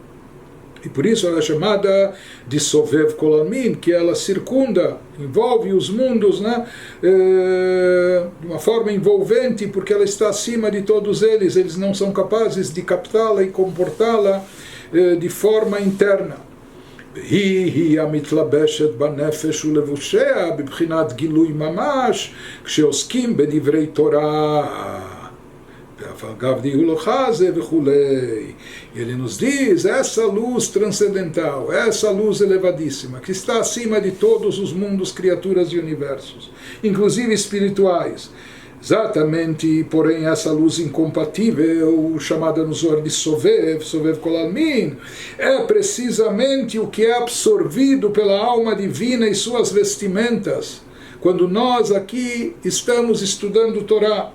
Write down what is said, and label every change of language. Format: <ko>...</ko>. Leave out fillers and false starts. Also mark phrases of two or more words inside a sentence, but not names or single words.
<pt>E por isso ela é chamada de</pt> <arc>סובב כל עלמין,</arc> <pt>que ela circunda, envolve os mundos, né, de uma forma envolvente, porque ela está acima de todos eles. Eles não são capazes de captá-la e comportá-la de forma interna.</pt> <he>היא המתלבשת בנפש ולבושיה בבחינת גילוי ממש כשעוסקים בדברי תורה.</he> <pt>Ele nos diz, essa luz transcendental, essa luz elevadíssima, que está acima de todos os mundos, criaturas e universos, inclusive espirituais. Exatamente, porém, essa luz incompatível, chamada no Zohar de</pt> <arc>סובב כל עלמין,</arc> <pt>é precisamente o que é absorvido pela alma divina e suas vestimentas, quando nós aqui estamos estudando Torá.</pt>